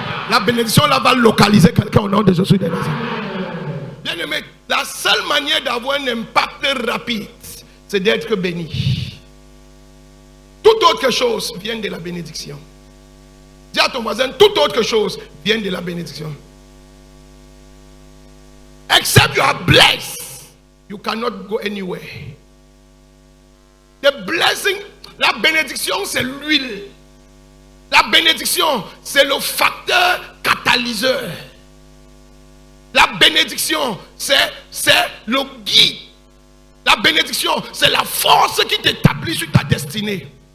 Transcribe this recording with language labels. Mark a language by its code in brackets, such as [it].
[fr] La bénédiction là va localiser quelqu'un au nom de Jésus de Nazareth. Bien aimé, la seule manière d'avoir un impact rapide, c'est d'être béni. Toute autre chose vient de la bénédiction. Dis à ton voisin, toute autre chose vient de la bénédiction. [en] Except you are blessed, you cannot go anywhere. The blessing, [fr] la bénédiction, c'est l'huile. La bénédiction, c'est le facteur catalyseur. La bénédiction, c'est le guide. La bénédiction, c'est la force qui t'établit sur ta destinée.